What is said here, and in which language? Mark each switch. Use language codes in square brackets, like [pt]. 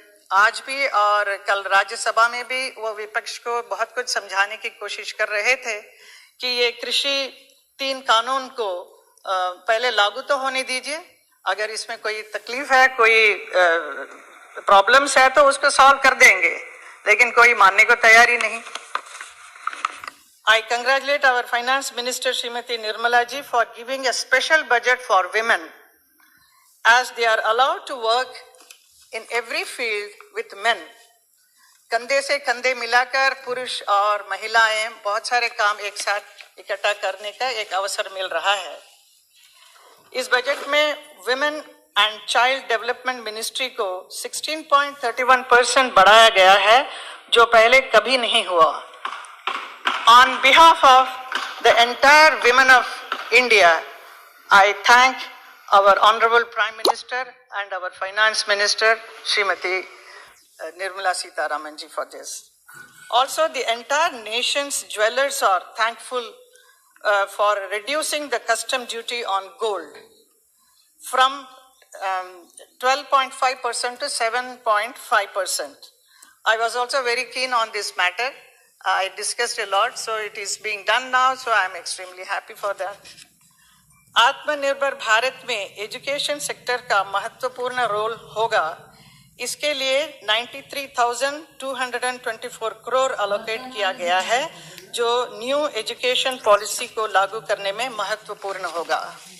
[hi] आज भी और कल राज्यसभा में भी वो विपक्ष को बहुत कुछ समझाने की कोशिश कर रहे थे कि ये कृषि 3 कानून को पहले लागू तो होने दीजिए, अगर इसमें कोई तकलीफ है, कोई प्रॉब्लम्स है तो उसको सॉल्व कर देंगे, लेकिन कोई मानने को तैयार ही नहीं। [en] I congratulate our Finance Minister Srimati Nirmala ji for giving a special budget for women as they are allowed to work in every field with men. [hi] कंधे से कंधे मिलाकर पुरुष और महिलाएं बहुत सारे काम एक साथ इकट्ठा करने का एक अवसर मिल रहा है। इस बजट में women and child development ministry को 16.31% बढ़ाया गया है जो पहले कभी नहीं हुआ। [en] On behalf of the entire women of India, I thank our Honorable Prime Minister and our Finance Minister Srimati Nirmala Sitharaman ji for this. Also, the entire nation's jewelers are thankful for reducing the custom duty on gold from 12.5% to 7.5%. I was also very keen on this matter. I discussed a lot, so it is being done now, so I am extremely happy for that. [hi] आत्मनिर्भर भारत में education sector का महत्वपूर्ण role होगा। इसके लिए 93,224 crore allocate किया गया है जो न्यू एजुकेशन पॉलिसी को लागू करने में महत्वपूर्ण होगा।